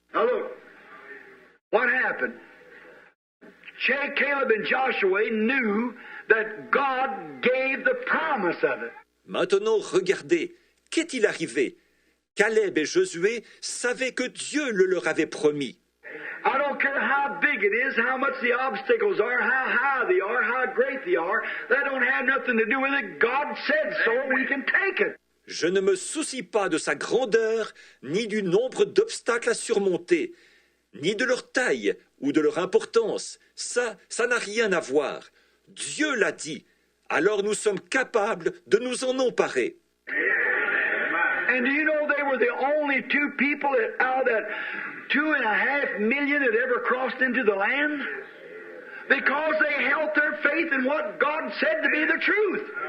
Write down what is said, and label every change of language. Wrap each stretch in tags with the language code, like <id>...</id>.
<en>Now look, what happened? Caleb and Joshua knew that God gave the promise of it.</en> <fr>Maintenant, regardez, qu'est-il arrivé? Caleb et Josué savaient que Dieu le leur avait promis.</fr> <en>I don't care how big it is, how much the obstacles are, how high they are, how great they are. That don't have nothing to do with it. God said so, we can take it.</en> <fr>Je ne me soucie pas de sa grandeur, ni du nombre d'obstacles à surmonter, ni de leur taille ou de leur importance. Ça n'a rien à voir. Dieu l'a dit. Alors nous sommes capables de nous en emparer.</fr> <en>And do you know they were the only two people out of that 2.5 million that ever crossed into the land? Because they held their faith in what God said to be the truth.</en>